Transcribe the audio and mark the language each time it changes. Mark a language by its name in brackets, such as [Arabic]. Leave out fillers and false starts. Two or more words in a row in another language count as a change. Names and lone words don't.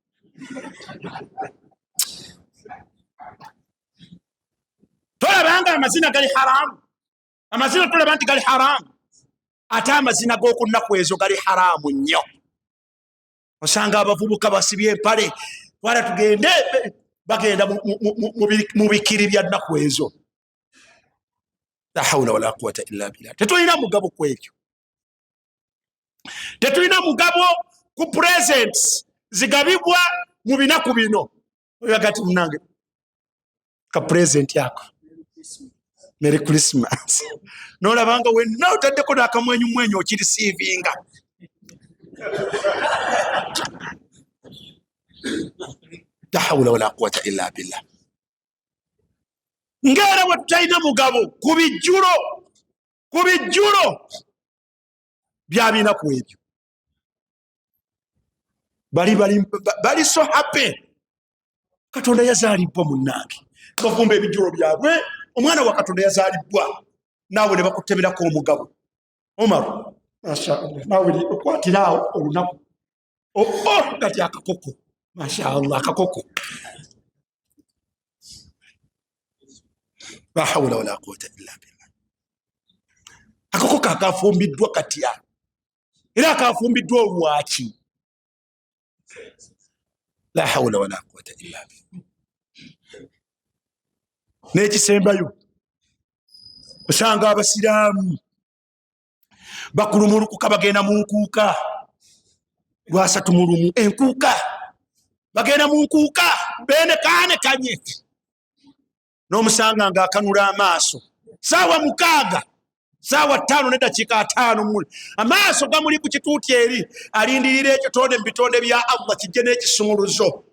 [Ganda] Tolabanga amazina gali haramu. Amazina tolaba nti gali haramu, ate amazina g'oku nnaku ezo gali haramu nnyo. Osanga abavubuka basibye empale twala tugende bagenda mu bikiri bya nnaku ezo. [Arabic] لا حول ولا قوة إلا بالله. [Ganda] Tetulina mugabo ku ekyo. Tetulina mugabo ku presents zigabibwa mu binaku bino. Oyagati munange ka present yako [English] Merry Christmas. [Ganda] Nolabanga wenna otaddeko n'akamwenyumwenyu okirisiivinga. [Arabic] لا حول ولا قوة إلا بالله. [Ganda] Ngera bwe tutalina mugabo ku bijjulo bya binaku ebyo. Bali [English] so happy. [Ganda] Katonda yazaalibwa munnange, bavumba ebijjulo byabwe. Omwana wa Katonda yazaalibwa, naawe ne bakuteberako omugabo. Omar, [Arabic] ما شاء الله, [Ganda] naawe okwatiraawo olunaku gati akakoko. [Arabic] ما شاء الله, akakoko. لا حول ولا قوة إلا بالله. [Ganda] kakafumbiddwa katya era kafumbiddwa olwaki [Arabic] لا حول ولا قوة إلا بالله [Ganda] nekisembayo osanga abasiraamu bakulumulukuka bagenda mu nkuuka lwasatu mu lumu enkuuka bagenda mu nkuuka benekaanekanye n'omusanga ng'akanula amaaso saawa 6 saawa 5 n'eddakiika 5 amaaso gamuli ku kituuti eri alindirira ekitonde mu bitonde bya Allah kijje n'ekisumuluzo